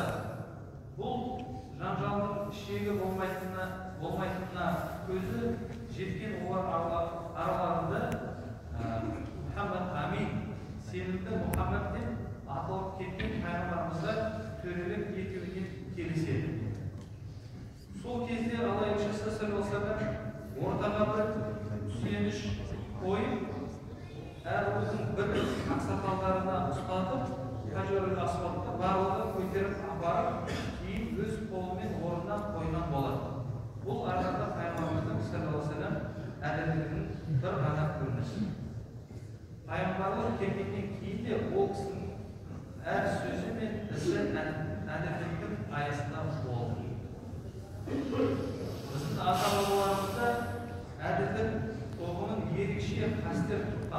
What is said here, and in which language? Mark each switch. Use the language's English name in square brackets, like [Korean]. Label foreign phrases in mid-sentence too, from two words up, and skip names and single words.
[Kazakh] Бұл жанжалдың шегі болмайтынына көзі жеткен олар араларында Мұхаммад Амин, сенімді Мұхаммад деп аталып кеткен пайғамбарымызға төрелік етуіне келіседі. Сол кезде Алла елшісі [Arabic] صلى الله عليه وسلم [Kazakh] ортаға бір сүйеніш қойып, әр рудың бір ақсақалдарына ұстатып, Хажрул Асвадты барлығы көтеріп апарып, кейін өз қолымен орнынан қойған болады. Бұл арқада пайғамбарымыздың [Arabic] صلى الله عليه وسلم [Kazakh] әділдігінің бір ғана көрінісі. Пайғамбарлық келгеннен кейін де ол кісінің әр сөзі мен ісі әділдіктің аясында болды. Біздің ата-бабаларымызда әділдік тоғының ерекше қастер тұтқан.